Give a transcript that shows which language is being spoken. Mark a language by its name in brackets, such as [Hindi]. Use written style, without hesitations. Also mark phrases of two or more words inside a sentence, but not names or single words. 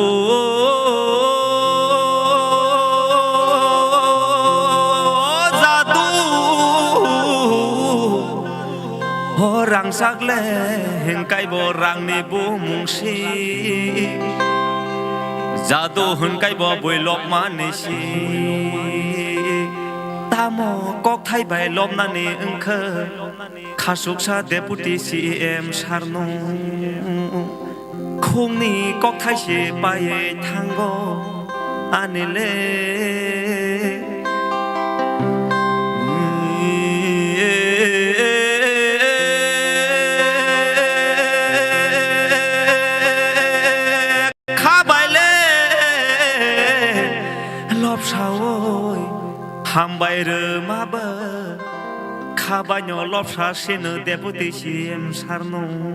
[Kok Borok] জাদু রাং সাগলে হেংকাইব রাংনি বুমুংসি জাদু হেংকাইব বৈলক मानिसि तामो कक थाइबाय लबनानि ओंखो खासुकसा [English] deputy CM [Kok Borok] सारनो खुंनि कक थाइसे बायै थांगो आनिले खाबायले लबसावै हामबाय रोमाबो खाबायनो लबसा सेनो [English] deputy CM [Kok Borok] सारनो